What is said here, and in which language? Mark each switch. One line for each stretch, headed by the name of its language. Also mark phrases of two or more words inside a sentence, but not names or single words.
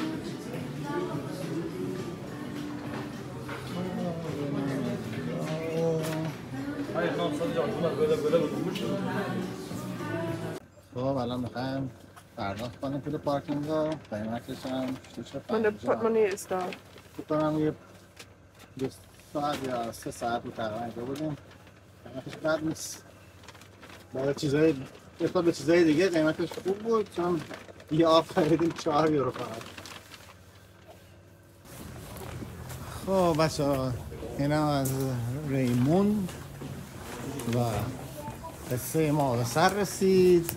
Persian: خب الان میخوایم پرداخت کنیم پول پارکینگ رو. قیمتش هم 650.
German: Meine Portemonnaie ist da.
Persian: فکر کنم یه 2 ساعت یا 3 ساعت بود تقریبا اینجا بودیم. قیمتش بد نیست. برای چیزای نسبت به چیزای دیگه قیمتش خوب بود، چون یه آب خریدیم 4 یورو فقط. خب بچه‌ها اینم از ریمون و قصه ما به سر رسید.